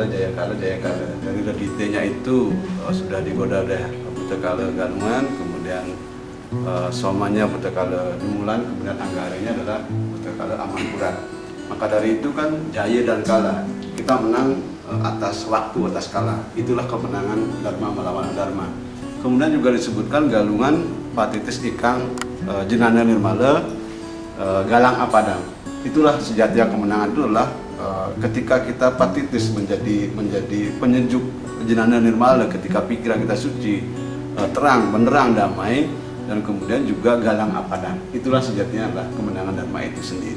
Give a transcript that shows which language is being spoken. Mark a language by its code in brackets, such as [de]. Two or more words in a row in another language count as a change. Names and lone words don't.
[id] Dari reditenya itu sudah digoda oleh Putakala Galungan, kemudian somanya Putakala Dumulan, kemudian anggaranya adalah Putakala Amanpurat. Maka dari itu kan jaya dan kala, kita menang atas waktu, atas kala. Itulah kemenangan Dharma melawan Adharma. Kemudian juga disebutkan galungan [kaw] patitis ikang jenana nirmala galang apadang. [id] Itulah sejatinya kemenangan itu adalah ketika kita patitis menjadi penyejuk [kaw] jenana nirmala, [id] ketika pikiran kita suci, terang, benderang, damai, dan kemudian juga [kaw] galang apadang. [id] Itulah sejatinya adalah kemenangan Dharma itu sendiri.